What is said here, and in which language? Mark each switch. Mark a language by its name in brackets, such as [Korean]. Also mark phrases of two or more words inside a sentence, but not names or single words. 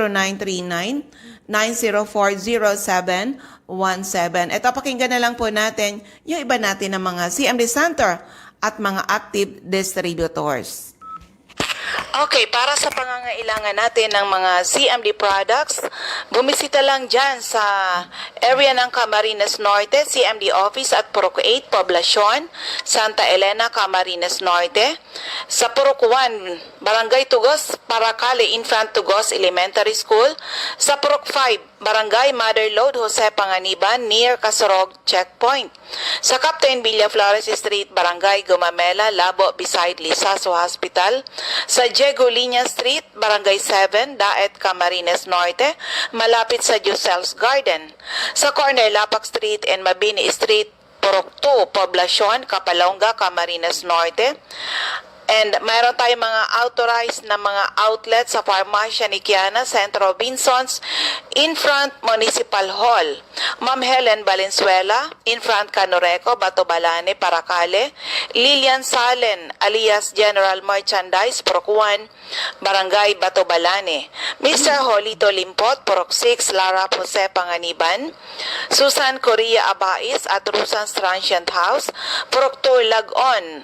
[Filipino] 0939-904-0717. Ito, pakinggan na lang po natin yung iba natin ng mga CMD Center at mga [English] active distributors. [Filipino] Okay, para sa pangangailangan natin ng mga CMD products, bumisita lang dyan sa area ng Camarines Norte, CMD Office at Purok 8, Poblacion, Santa Elena, Camarines Norte. Sa Purok 1, Barangay Tugos, Paracale, Infant Tugos Elementary School. Sa Purok 5, Barangay Motherlode, Jose Panganiban, [English] near Casorog Checkpoint. [Filipino] Sa Captain Villaflores Street, Barangay Gumamela, Labo, beside Lisaso Hospital. Sa Diego Liña Street, Barangay 7, Daet, Camarines Norte, malapit sa Josel's Garden. Sa corner Lapak Street and Mabini Street, Purok 2, Poblacion, Kapalonga, Camarines Norte. And mayroon tayong mga authorized na mga outlet sa Farmacia ni Kiana, Centro Robinsons, [English] in front Municipal Hall. [Filipino] Ma'am Helen Valenzuela, [English] in front [Filipino] Canoreco, Batobalane, Paracale. Lilian Salen, alias General Merchandise, Purok 1, Barangay Batobalane. Mr. Holito Limpot, Purok 6, Lara Jose Panganiban. Susan Correa Abais at Rusan's Transient House, Purok 2, Lagon.